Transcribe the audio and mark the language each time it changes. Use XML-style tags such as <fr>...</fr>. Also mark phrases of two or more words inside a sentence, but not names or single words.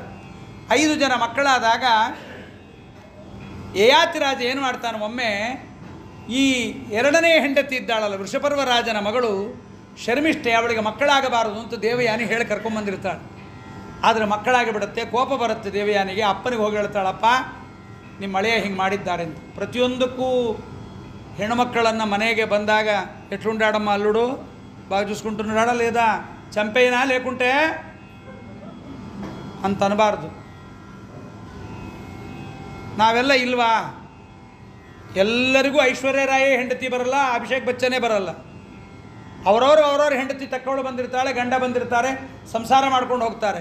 <kn>5 ಜನ ಮಕ್ಕಳಾದಾಗ ಯಯಾತಿ ರಾಜ ಏನು ಮಾಡ್ತಾನೆ, ಒಮ್ಮೆ ಈ 2ನೇ ಹೆಂಡತಿ ಇದ್ದಾಳಲ್ಲ ವೃಷಪರ್ವ ರಾಜನ ಮಗಳು ಶರ್ಮಿಷ್ಠೆ, ಅವಳಿಗೆ ಮಕ್ಕಳಾಗಬಾರದು ಅಂತ ದೇವಯಾನಿ ಹೇಳಿ ಕರ್ಕೊಂಬಂದಿರ್ತಾಳೆ. ಆದರೆ ಮಕ್ಕಳಾಗಿ ಬಿಡುತ್ತೆ. ಕೋಪ ಬರುತ್ತೆ ದೇವಯಾನಿಗೆ. ಅಪ್ಪನಿಗೆ ಹೋಗಿ ಹೇಳ್ತಾಳಪ್ಪ, ನಿಮ್ಮ ಮಳೆಯ ಹಿಂಗೆ ಮಾಡಿದ್ದಾರೆ ಅಂತ. ಪ್ರತಿಯೊಂದಕ್ಕೂ ಹೆಣ್ಣುಮಕ್ಕಳನ್ನು ಮನೆಗೆ ಬಂದಾಗ</kn> <te>ఎట్లుండాడమ్మ అల్లుడు, బాగి చూసుకుంటూ ఉన్నాడా లేదా, చంపేనా లేకుంటే</te> <kn>ಅಂತ ಅನ್ನಬಾರ್ದು. ನಾವೆಲ್ಲ ಇಲ್ವಾ? ಎಲ್ಲರಿಗೂ ಐಶ್ವರ್ಯ ರಾಯೇ ಹೆಂಡತಿ ಬರಲ್ಲ, ಅಭಿಷೇಕ್ ಬಚ್ಚನೇ ಬರಲ್ಲ. ಅವರವ್ರ ಹೆಂಡತಿ ತಕ್ಕವಳು ಬಂದಿರ್ತಾಳೆ, ಗಂಡ ಬಂದಿರ್ತಾರೆ, ಸಂಸಾರ ಮಾಡ್ಕೊಂಡು ಹೋಗ್ತಾರೆ.</kn>